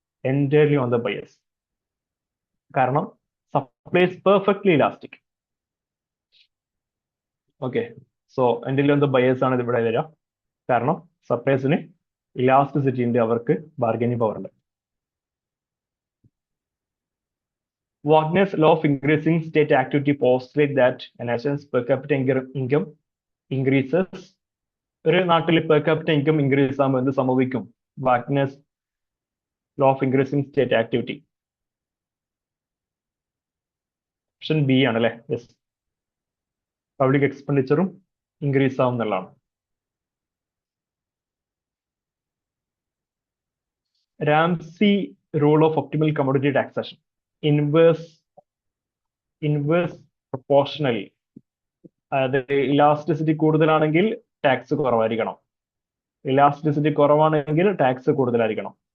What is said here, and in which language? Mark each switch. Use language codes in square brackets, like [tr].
[en] Entirely on the buyers, കാരണം supply is perfectly elastic. [ml] Okay, so എന്തെങ്കിലും എന്ത് buyers ആണ് ഇവിടെ വരിക, കാരണം സപ്ലൈസിന് ഇലാസ്റ്റിസിറ്റി ഉണ്ട്, അവർക്ക് ബാർഗൈനിങ് പവർ ഉണ്ട്. [en] Wagner's law of increasing state activity postulates that a nation's per capita income increases. [ml] ഒരു നാട്ടിൽ [en] per capita income increase [ml] ആകുമ്പോൾ എന്ത് സംഭവിക്കും? [en] Wagner's law of increasing state activity. [ml] Option B ആണ് അല്ലേ? യെസ്, പബ്ലിക് എക്സ്പെൻഡിച്ചറും ഇൻക്രീസ് ആവും എന്നുള്ളതാണ്. രാംസി rule of optimal commodity taxation. Inverse proportional, അതായത് ഇലാസ്റ്റിസിറ്റി കൂടുതലാണെങ്കിൽ ടാക്സ് കുറവായിരിക്കണം, ഇലാസ്റ്റിസിറ്റി കുറവാണെങ്കിൽ ടാക്സ് കൂടുതലായിരിക്കണം.